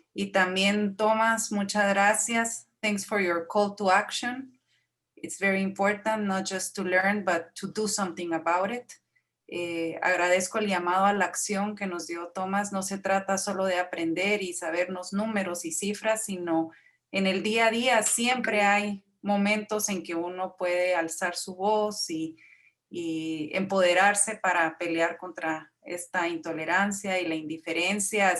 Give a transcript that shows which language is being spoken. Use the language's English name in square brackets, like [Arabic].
[Spanish] Y también, Thomas, muchas gracias. [English] Thanks for your call to action. It's very important, not just to learn, but to do something about it. [Spanish] Agradezco el llamado a la acción que nos dio Tomás. No se trata solo de aprender y sabernos números y cifras, sino en el día a día siempre hay momentos en que uno puede alzar su voz y empoderarse para pelear contra esta intolerancia y la indiferencia.